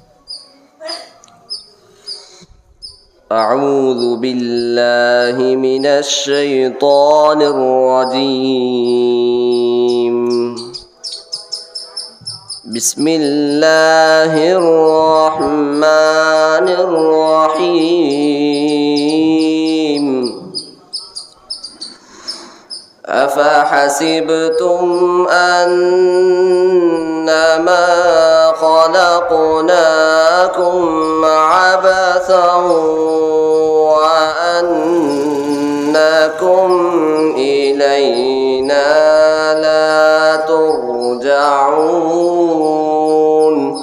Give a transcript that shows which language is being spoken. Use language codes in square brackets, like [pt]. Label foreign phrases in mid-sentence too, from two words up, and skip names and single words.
[ar] أعوذ بالله من الشيطان الرجيم. بسم الله الرحمن الرحيم. أفحسبتم أنما خلقناكم عبثا وأنكم إلينا لا ترجعون